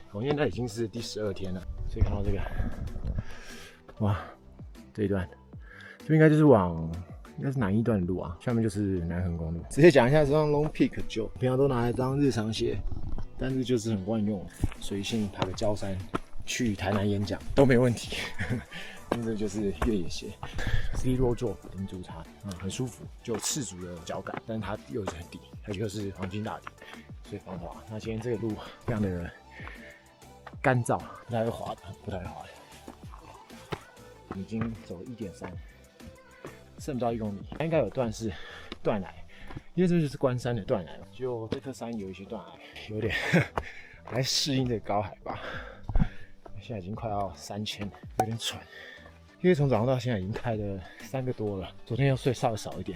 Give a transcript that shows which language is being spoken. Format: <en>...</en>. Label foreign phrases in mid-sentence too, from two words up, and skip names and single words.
<zh>因為那已經是第12天了，所以看到這個，哇，這一段，這應該就是應該是南一段的路啊，下面就是南橫公路。直接講一下這雙 Long Peak 9，平常都拿來當日常鞋，但是就是很萬用，隨性爬個郊山，去台南演講都沒問題。因為這就是越野鞋 ，</zh> <en>Zero Drop</en> <zh>零足叉，很舒服，就有赤足的腳感，但是它又是很低，它就是黄金大底，所以防滑。那今天这個路非常的乾燥，不太會滑的，不太會滑的。已經走了1.3，剩不到1公里，它應該有段是斷崖，因為這就是關山的斷崖，就這顆山有一些斷崖，有點來適應這個高海拔。現在已經快要3000，有點喘。因為從早上到現在已經開了3個多了，昨天又睡稍微少一點。</zh>